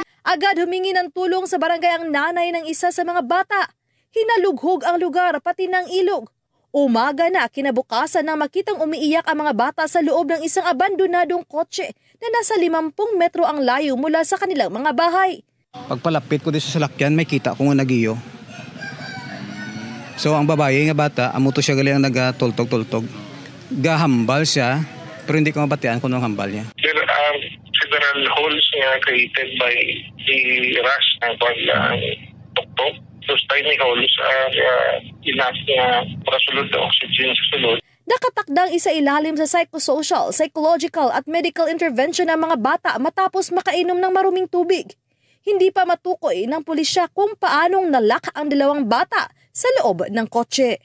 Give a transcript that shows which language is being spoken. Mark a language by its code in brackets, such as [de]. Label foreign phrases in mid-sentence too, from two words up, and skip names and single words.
[tl] Agad humingi ng tulong sa barangay ang nanay ng isa sa mga bata. Hinalughog ang lugar pati ng ilog. Umaga na kinabukasan nang makitang umiiyak ang mga bata sa loob ng isang abandonadong kotse na nasa 50 metro ang layo mula sa kanilang mga bahay. [hil] Pagpalapit ko dito sa salakyan, may kita ko nga nagiyo. So ang babae nga bata, amuto siya galing nagatultog-tultog. Gahambal siya, pero hindi ko mabatian kung anong hambal niya. [en] There are several holes created by the rush [tl] ng pagtuktok. [en] Those tiny holes are enough [hil] na makasulod ng oxygen sa sulod. [tl] Nakatakdang isa ilalim sa [en] psychosocial, psychological [tl] at [en] medical intervention [tl] ng mga bata matapos makainom ng maruming tubig. Hindi pa matukoy ng pulisya kung paanong nalak ang dalawang bata sa loob ng kotse.